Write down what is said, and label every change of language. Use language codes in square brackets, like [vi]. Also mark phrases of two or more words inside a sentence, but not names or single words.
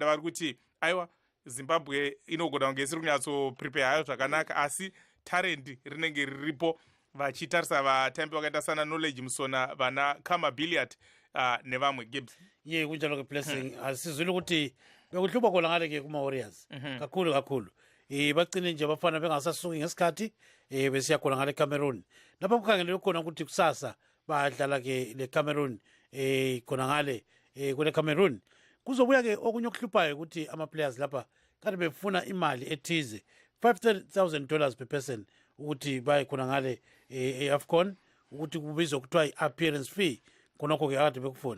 [sn] Vari kuti aiwa, Zimbabwe inogona kunge isiri kunyatsoprepare hayo zvakanaka, asi tarendi rinenge riripo, vachitarisa vatambi vakaita sana Knowledge Musona, vana Kama Billiard nevamwe. [nd] Gibbs kunjalo Blessing, asizwile kuti bekuhlupa kona ngale ke kuma-Warriors kakhulu bagcine nje bafana bengasasuki ngesikhathi besiya khona ngale Cameroon. Lapha kukhangelelwe khona ukuthi kusasa badlala ke le Cameroon khona ngale kule Cameroon. Kuzobuya ke okunye okuhluphayo ukuthi ama-players lapha kanti befuna imali ethize $50,000 [en] per person [nd] ukuthi baye khona ngale AFCON, ukuthi kubizwa kuthiwa i- [en] appearance fee, [nd] khonokho ke akade bekufuna.